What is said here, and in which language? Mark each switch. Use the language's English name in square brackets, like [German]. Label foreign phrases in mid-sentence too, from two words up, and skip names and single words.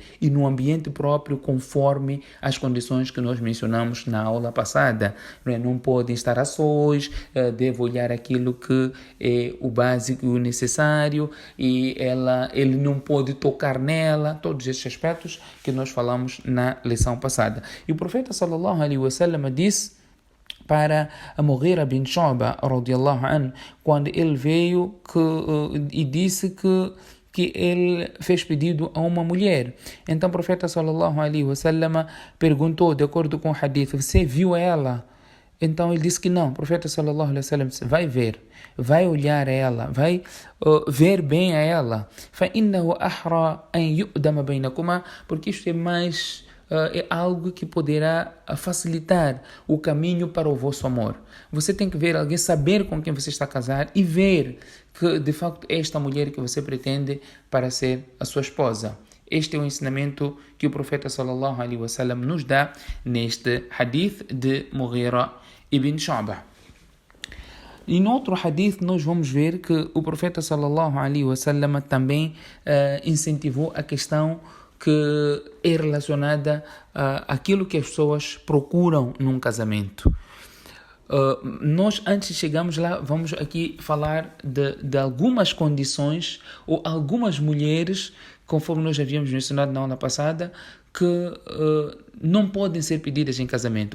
[Portuguese] E no ambiente próprio, conforme as condições que nós mencionamos na aula passada. Não podem estar a sós, deve olhar aquilo que é o básico e o necessário, e ele não pode tocar nela, todos estes aspectos que nós falamos na lição passada. E o profeta [Arabic] صلى الله عليه وسلم [Portuguese] disse para Mughira bin Shu'ba [Arabic] رضي الله عنه, [Portuguese] quando ele veio e disse que ele fez pedido a uma mulher. Então o profeta [Arabic] صلى الله عليه وسلم [Portuguese] perguntou, de acordo com o hadith, você viu ela? Então ele disse que não. O profeta [Arabic] صلى الله عليه وسلم [Portuguese] disse, vai ver, vai olhar a ela, vai ver bem a ela. [Arabic] فَإِنَّهُ أَحْرَى أَنْ يُؤْدَمَ بَيْنَكُمَا, [Portuguese] porque isto é mais é algo que poderá facilitar o caminho para o vosso amor. Você tem que ver alguém, saber com quem você está a casar e ver que de facto é esta mulher que você pretende para ser a sua esposa. Este é o ensinamento que o profeta [Arabic] صلى الله عليه وسلم [Portuguese] nos dá neste hadith de Mughira ibn Shu'ba. E no outro hadith nós vamos ver que o profeta [Arabic] صلى الله عليه وسلم [Portuguese] também incentivou a questão que é relacionada àquilo que as pessoas procuram num casamento. Nós, antes de chegarmos lá, vamos aqui falar de algumas condições ou algumas mulheres, conforme nós já havíamos mencionado na aula passada, que não podem ser pedidas em casamento.